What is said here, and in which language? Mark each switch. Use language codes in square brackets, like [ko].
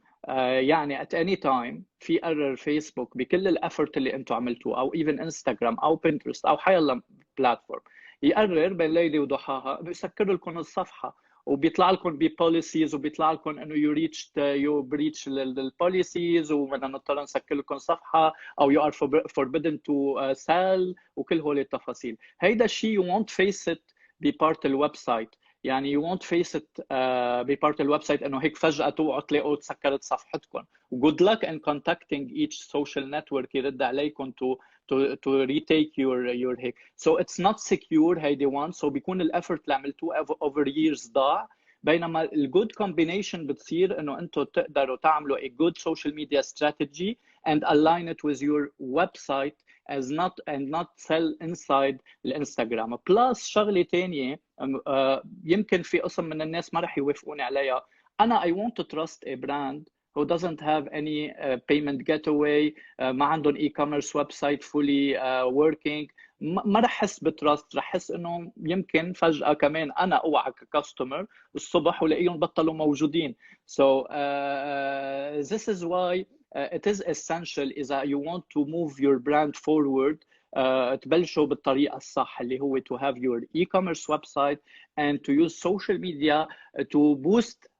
[ar] يعني [en] at any time [ar] في قرر فيسبوك بكل الافورت اللي انتم عملتوه او even انستغرام او بنترست او حيلا بلاتفورم يقرر بين ليله وضحاها بيسكر لكم الصفحه وبيطلع لكم ببوليسيز وبيطلع لكم انه [en] you breach [ar] البوليسيز وبدنا نضطر نسكر لكم صفحه او [en] you are forbidden to sell [ar] وكل هول التفاصيل. هيدا الشيء [en] you won't face it [ar] ببارت الويب سايت. يعني you won't face it ببارت الويب سايت انه هيك فجأة توقعوا تلاقوا تسكرت صفحتكم. [en] Good luck in contacting each social network [ar] يرد عليكم [en] to retake your هيك. So it's not secure [ar] هيدي [en] one. [ar] So بيكون الافورت اللي عملتوه over years ضاع. بينما الجود combination بتصير انه انتم تقدروا تعملوا [en] a good social media strategy and align it with your website as not sell inside الانستغرام. [ar] بلس شغله ثانيه يمكن في قسم من الناس ما رح يوافقوني عليها. [en] انا I want to trust a brand who doesn't have any payment gateway, [ar] ما عندهم [en] e-commerce website fully working. [ar] ما رح احس بتراست، رح احس انه يمكن فجأة كمان انا اوعى ككاستمر الصبح ولاقيهم بطلوا موجودين. [en] So this is why it is essential إذا you want to move your brand forward [ar] تبلشوا بالطريقة الصح اللي هو [en] to have your e-commerce website and to use social media to boost